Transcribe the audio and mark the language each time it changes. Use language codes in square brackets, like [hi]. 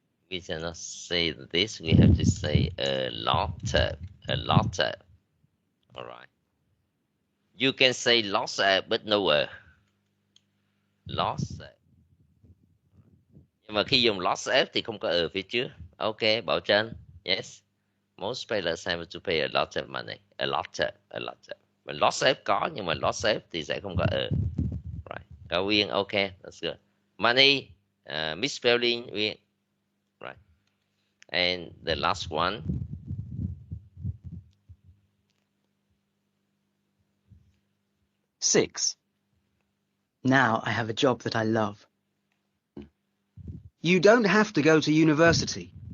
[en] We cannot say this. We have to say a lot of. A lot of. All right. You can say lots of, but no lots of. [vi] Nhưng mà khi dùng lots of thì không có phía trước. [en] Okay, Bảo Trân. Yes. Most pilots have to pay a lot of money. A lot of. [vi] Mà lots of có, nhưng mà lots of thì sẽ không có Right. [en] Cao Uyên, okay, that's good. Money, misspelling, Uyên. Right. And the last one. Now I have a job that I love. You don't have to go to university.